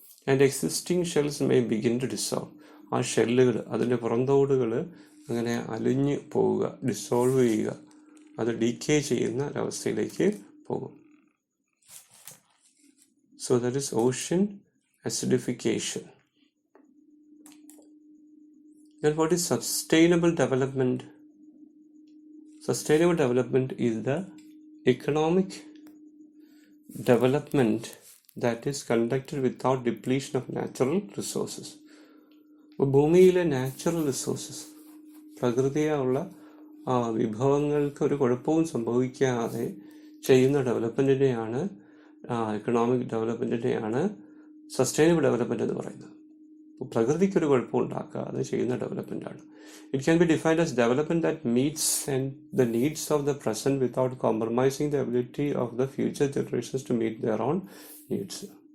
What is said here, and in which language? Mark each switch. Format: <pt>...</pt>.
<en>And existing shells may begin to dissolve.</en> <ml>ആ ഷെല്ലുകൾ, അതിൻ്റെ പുറന്തോടുകൾ അങ്ങനെ അലിഞ്ഞു പോവുക, ഡിസോൾവ് ചെയ്യുക, അത് ഡീക്കേ ചെയ്യുന്ന ഒരവസ്ഥയിലേക്ക് പോകും.</ml> <en>So that is ocean acidification. Then what is sustainable development? Sustainable development is the economic development that is conducted without depletion of natural resources.</en> <ml>അപ്പോൾ ഭൂമിയിലെ നാച്ചുറൽ റിസോഴ്സസ്, പ്രകൃതിയുള്ള വിഭവങ്ങൾക്ക് ഒരു കുഴപ്പവും സംഭവിക്കാതെ ചെയ്യുന്ന ഡെവലപ്മെൻറ്റിനെയാണ്, എക്കണോമിക് ഡെവലപ്മെൻറ്റിനെയാണ് സസ്റ്റൈനബിൾ ഡെവലപ്മെൻറ്റ് എന്ന് പറയുന്നത്. പ്രകൃതിക്കൊരു കുഴപ്പം ഉണ്ടാക്കാതെ ചെയ്യുന്ന ഡെവലപ്മെൻറ്റാണ്.</ml> <en>It can be defined as development that meets and the needs of the present without compromising the ability of the future generations to meet their own needs.</en>